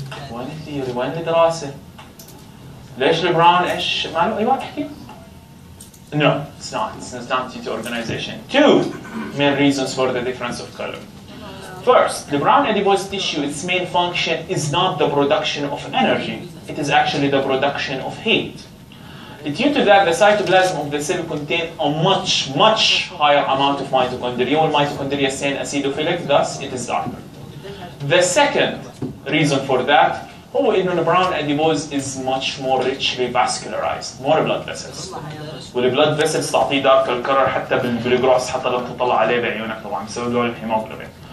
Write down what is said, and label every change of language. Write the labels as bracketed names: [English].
[Arabic] وين الثيوري؟ وين الدراسة؟ ليش البراون ايش؟ ماله ايوه احكي؟ [English] No, it's not. It's not due to organization. Two main reasons for the difference of color. First, the brown adipose tissue, its main function is not the production of energy. It is actually the production of heat. Due to that, the cytoplasm of the cell contains a much higher amount of mitochondria. All mitochondria is acidophilic, thus it is darker. The second reason for that, the brown adipose is much more richly vascularized, more blood vessels. [Arabic] والبلد vessels تعطيه dark الكرر حتى بالجروس حتى لو تطلع عليه بعيونك طبعا بسبب له الهيموجلوبين.